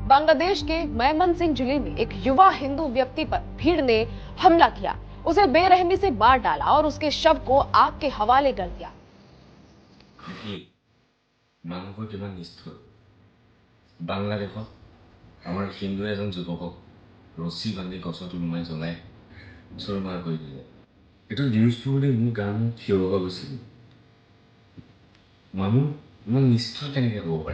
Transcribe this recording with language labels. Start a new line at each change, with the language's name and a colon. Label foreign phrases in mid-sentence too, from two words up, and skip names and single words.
Hindi: बांग्लादेश के मेमनसिंह जिले में एक युवा हिंदू व्यक्ति पर भीड़ ने हमला किया, उसे बेरहमी से मार डाला और उसके शव को आग के हवाले कर दिया।
Assamese: বাংলাদেশত আমাৰ হিন্দু এজন যুৱকক ৰছী বান্ধি গছত ওলোমাই জ্বলাই চুৰমাৰ কৰি দিলে। এইটো নিউজটো বুলি মোৰ গান থিয় হৈ গৈছিল। মানুহ ইমান নিষ্ঠুৰ কেনেকৈ হ'ব পাৰে?